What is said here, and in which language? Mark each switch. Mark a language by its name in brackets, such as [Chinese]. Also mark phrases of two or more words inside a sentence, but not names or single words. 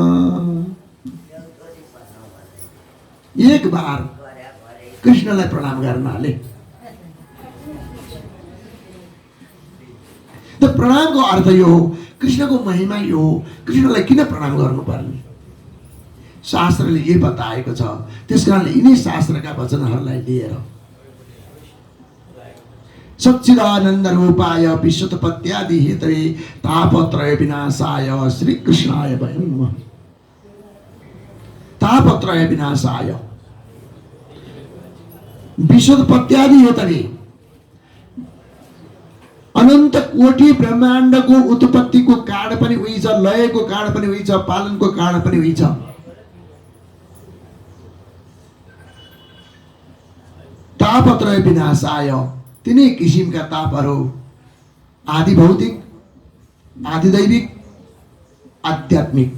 [Hindi] एक बार [Nepali] कृष्णलाई प्रणाम गर्नाले त प्रणामको अर्थ यो हो, कृष्णको महिमा यो हो। कृष्णलाई किन प्रणाम गर्नुपर्ने? शास्त्रले यही बताएको छ। त्यसकारणले यिनै शास्त्रका वचनहरूलाई लिएर [Sanskrit] सच्चिदानन्द रूपाय विश्वोत्पत्त्यादि हेतवे तापत्रय विनाशाय श्री कृष्णाय वयं नमः। तापत्रय विनाशाय, विश्वोत्पत्त्यादि हेतवे, [Nepali] अनन्त कोटि ब्रह्माण्डको उत्पत्तिको कारण पनि उही छ, लयको कारण पनि उही छ, पालनको कारण पनि उही छ। [Sanskrit] तापत्रय विनाशाय, [Nepali] तिनै किसिमका तापहरू, आदि भौतिक, आदि दैविक, आध्यात्मिक।